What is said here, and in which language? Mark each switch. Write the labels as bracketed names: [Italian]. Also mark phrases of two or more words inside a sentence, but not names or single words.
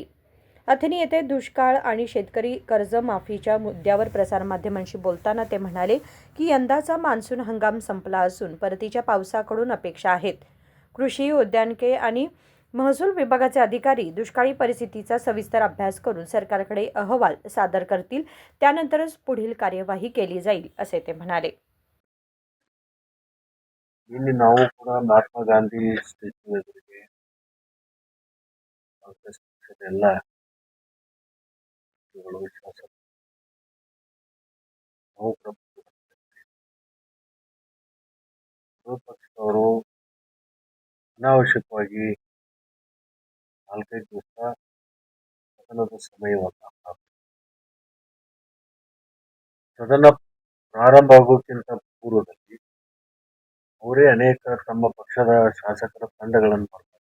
[Marathi] अथणी येथे दुष्काळ आणि शेतकरी कर्जमाफीच्या मुद्द्यावर प्रसारमाध्यमांशी बोलताना ते म्हणाले की यंदाचा मान्सून हंगाम संपला असून परतीच्या पावसाकडून अपेक्षा आहेत. कृषी, उद्यानके आणि महसूल विभागाचे अधिकारी दुष्काळी परिस्थितीचा सविस्तर अभ्यास करून सरकारकडे अहवाल सादर करतील, त्यानंतरच पुढील कार्यवाही केली जाईल असे ते म्हणाले. [Kannada] ಇಲ್ಲಿ ನಾವು ಕೂಡ ಮಹಾತ್ಮ ಗಾಂಧಿ ಸ್ಟ್ಯಾಚ್ಯೂ ಎದುರಿಗೆ ಕಾಂಗ್ರೆಸ್ ಪಕ್ಷದ ಎಲ್ಲ ವ್ಯಕ್ತಿಗಳು ಶಾಸಕರು ನಾವು ವಿರೋಧ ಪಕ್ಷದವರು ಅನಾವಶ್ಯಕವಾಗಿ 4-5 ದಿವಸ ಸದನದ ಸಮಯವನ್ನು ಸದನ ಪ್ರಾರಂಭ ಆಗೋಕ್ಕಿಂತ ಪೂರ್ವದಲ್ಲಿ ಅವರೇ ಅನೇಕ ತಮ್ಮ ಪಕ್ಷದ ಶಾಸಕರ ತಂಡಗಳನ್ನು ಮಾಡ್ತಾರೆ.